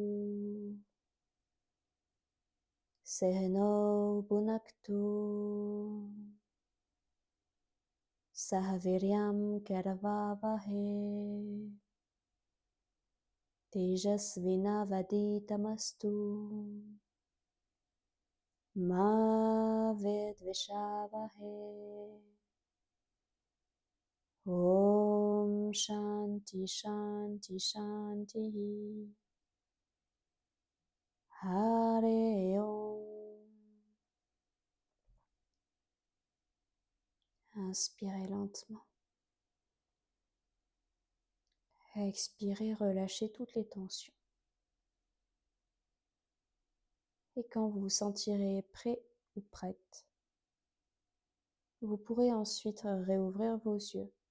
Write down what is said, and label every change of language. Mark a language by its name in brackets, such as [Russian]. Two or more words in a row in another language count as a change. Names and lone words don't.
[Sanskrit] सेहनौ भुनक्तु सहवीर्यम् करवावहे तेजस्विनावदितमस्तु मा विद्विषावहे. ॐ शान्ति शान्ति शान्ति. हरे ॐ. [French] Inspirez lentement. Expirez, relâchez toutes les tensions. Et quand vous vous sentirez prêt ou prête, vous pourrez ensuite réouvrir vos yeux.